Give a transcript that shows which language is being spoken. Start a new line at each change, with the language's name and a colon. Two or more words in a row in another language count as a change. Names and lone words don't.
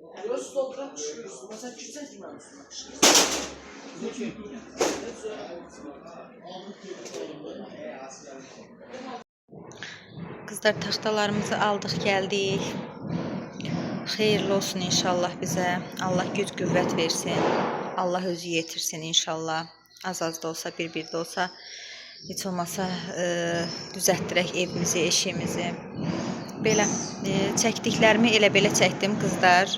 Turkish: Burası dolduran pişiriyorsun. Mesela çiçek yememişsin. Pişiriyorsun.
Azerbaijani: Kızlar taxtalarımızı aldıq, gəldik. Xeyirli olsun inşallah bizə. Allah güc qüvvət versin. Allah özü yetirsin inşallah. Az da olsa, bir də olsa heç olmasa düzəltdirək evimizi, eşiyimizi. Belə çəkdiklərimi elə belə çəkdim qızlar.